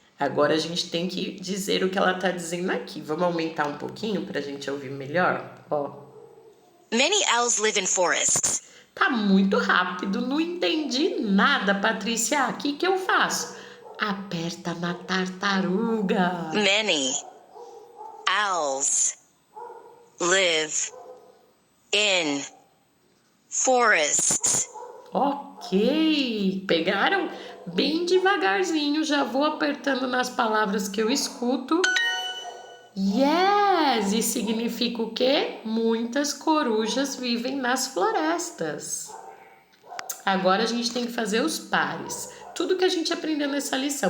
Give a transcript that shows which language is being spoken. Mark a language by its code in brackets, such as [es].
[pt] Agora a gente tem que dizer o que ela está dizendo aqui. Vamos aumentar um pouquinho para a gente ouvir melhor? Ó. [en] Many owls live in forests. [pt] Tá muito rápido, não entendi nada, Patrícia. O que eu faço? Aperta na tartaruga. [en] Many owls live in forests. [pt] Ok, pegaram? Bem devagarzinho, já vou apertando nas palavras que eu escuto. Yes! E significa o quê? Muitas corujas vivem nas florestas. Agora a gente tem que fazer os pares. Tudo que a gente aprendeu nessa lição.